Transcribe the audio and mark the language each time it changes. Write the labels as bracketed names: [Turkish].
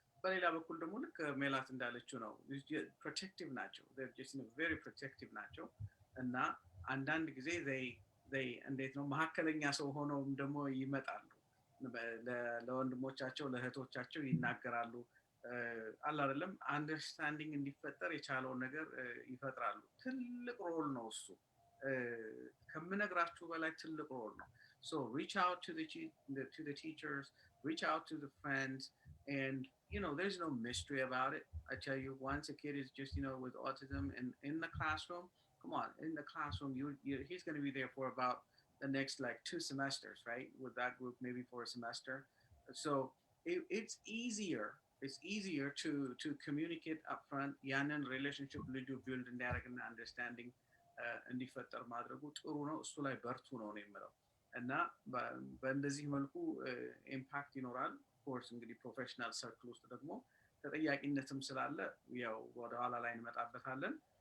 [Amharic] በሌላ በኩል ደግሞ ልክ ሜላት እንዳለችው ነው, protective ናቸው, [English] they're just very protective [Amharic] ናቸው እና አንዳንድ ጊዜ they እንዴት ነው መሐከለኛ ሰው ሆነው ደግሞ ይመጣሉ, ለወንድሞቻቸው ለእህቶቻቸው ይናገራሉ, አላ አይደለም አንደርስታንዲንግ እንዲፈጠር የቻለውን ነገር ይፈጥራሉ. ትልቅ ሮል ነው እሱ, ከምነግራችሁ በላይ ትልቅ ሮል ነው. [English] So reach out to the teachers, reach out to the friends, and there's no mystery about it. I tell you, once a kid is just with autism and in the classroom, come on, in the classroom he's going to be there for about the next 2 semesters, right? With that group maybe for a semester. So it's easier to communicate upfront. [Amharic] Yanan relationship ልጁ build እንዳያደርግና understanding እንዲፈጠር ማድረጉ ጥሩ ነው. እሱ ላይ በርቱ ነው የምለው እና በእንደዚህ መልኩ ኢምፓክት ይኖራል. ኮርስ እንግዲህ ፕሮፌሽናል ሰርክል ውስጥ ደግሞ ተጠያቂነትም ስላለ ያው ወደ ኋላ ላይ እንመጣበታለን.